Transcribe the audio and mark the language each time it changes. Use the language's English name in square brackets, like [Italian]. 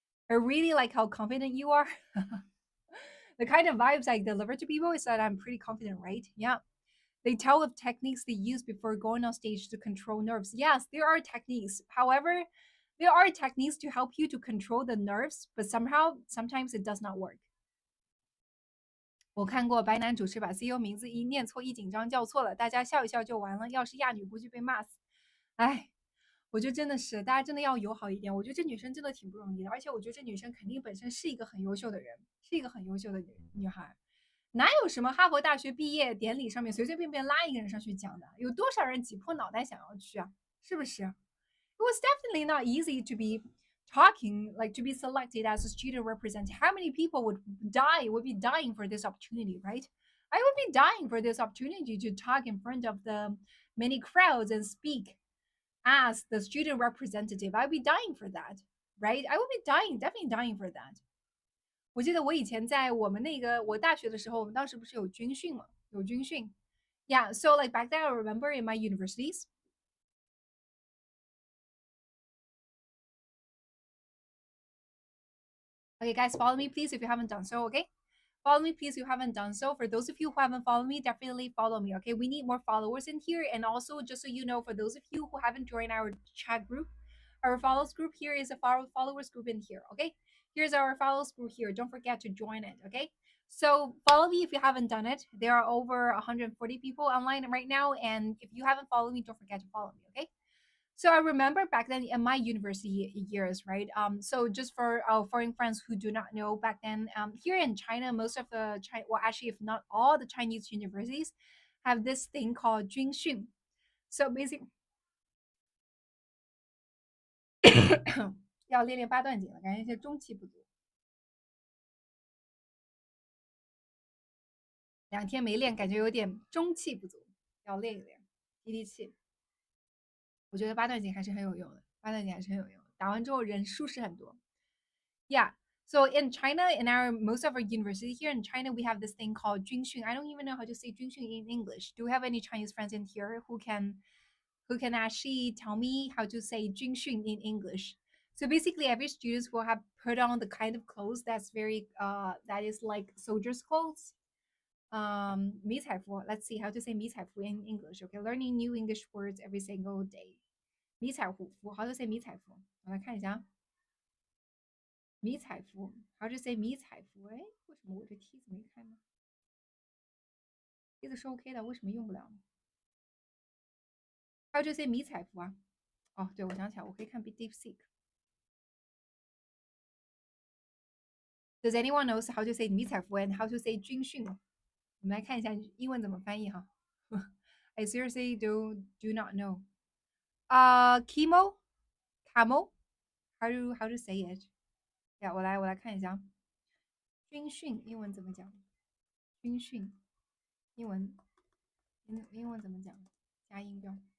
[English] I really like how confident you are. The kind of vibes I deliver to people is that I'm pretty confident, right? Yeah. They tell of techniques they use before going on stage to control nerves. Yes, there are techniques. However, there are techniques to help you to control the nerves, but sometimes it does not work. [Chinese] 我看过白男主持把 CEO 名字一念错一紧张叫错了，大家笑一笑就完了。要是亚女估计被骂死。哎，我觉得真的是，大家真的要友好一点。我觉得这女生真的挺不容易的，而且我觉得这女生肯定本身是一个很优秀的人，是一个很优秀的女孩。哪有什么哈佛大学毕业典礼上面随随便便拉一个人上去讲的？有多少人挤破脑袋想要去啊？是不是？ [English] It was definitely not easy to be talking, like to be selected as a student representative. How many people would be dying for this opportunity, right? I would be dying for this opportunity to talk in front of the many crowds and speak as the student representative. I'd be dying for that, right? I would be dying, definitely dying for that. [Chinese] 我记得我以前在我们那个我大学的时候，我们当时不是有军训嘛，有军训。 [English] Yeah, so like back then, I remember in my universities. Okay, guys, follow me, please, if you haven't done so. Okay, follow me, please, if you haven't done so. For those of you who haven't followed me, definitely follow me. Okay, we need more followers in here, and also just so you know, for those of you who haven't joined our chat group, our followers group here is a followers group in here. Okay, here's our followers group here. Don't forget to join it. Okay. So follow me if you haven't done it. There are over 140 people online right now, and if you haven't followed me, don't forget to follow me. Okay. So I remember back then in my university years, right? So just for our foreign friends who do not know, back then, here in China, most of the well, actually, if not all the Chinese universities, have this thing called 军训. So basically, [Chinese] 要练练八段锦了，感觉这中气不足，2天没练，感觉有点中气不足，要练一练，提提气。我觉得八段锦还是很有用的，八段锦还是很有用的，打完之后人舒适很多。 [English] Yeah. So in China, in our most of our university here in China, we have this thing called 军训. I don't even know how to say 军训 in English. Do we have any Chinese friends in here who can actually tell me how to say 军训 in English? So basically, every student will have put on the kind of clothes that's very that is like soldiers' clothes. [Chinese] 迷彩服. [English] Let's see how to say 迷彩服 in English. Okay, learning new English words every single day. 迷彩服 how to say 迷彩服? [Chinese] 我来看一下。 [English] 迷彩服，how to say 迷彩服？ [Chinese] 哎，为什么我这梯子没开呢？梯子是 OK 的，为什么用不了呢？ [English] how to say [Chinese] 迷彩服啊？哦，对，我想起来，我可以看 DeepSeek。 [English] Does anyone knows how to say 迷彩服 and how to say 军训？ [Chinese] 我们来看一下英文怎么翻译哈。 [English] I seriously do not know. Chemo, camel. How to say it? Yeah， [Chinese] 我来看一下。军训英文怎么讲？军训英文怎么讲？加音标。